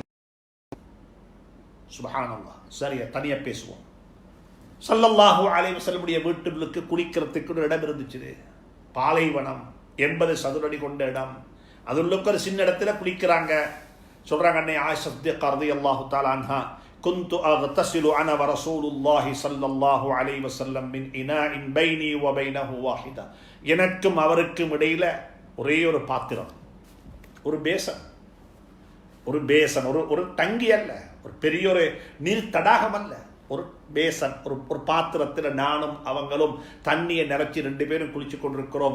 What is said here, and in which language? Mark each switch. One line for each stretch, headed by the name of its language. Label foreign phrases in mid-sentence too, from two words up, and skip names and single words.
Tamil: சுப்ஹானல்லாஹ். சரியா தனியா பேசுவோம்.
Arabic: صلى الله عليه وسلم
Tamil: வீட்டுக்கு குளிக்கிறதுக்கு ஒரு இடம் இருந்துச்சு. பாலைவனம், 80 சதுரடி கொண்ட இடம். அதுள்ளுக்கு ஒரு சின்ன இடத்துல குளிக்கிறாங்க. சொல்றாங்க அன்னை ஆயிஷா சித்திகா
Arabic: رضي الله تعالى عنها, كنت أغتسل أنا ورسول الله صلى الله عليه وسلم من إناء بيني وبينه واحدة.
Tamil: எனக்கும் அவருக்கும் இடையில ஒரே ஒரு பாத்திரம், ஒரு பேசன், ஒரு டங்கி அல்ல, ஒரு பெரிய ஒரு நீர் தடாகம் அல்ல, ஒரு பேசன், ஒரு பாத்திரத்தில் நானும் அவங்களும் தண்ணியை நிறச்சி 2 பேரும் குளிச்சு கொண்டிருக்கிறோம்.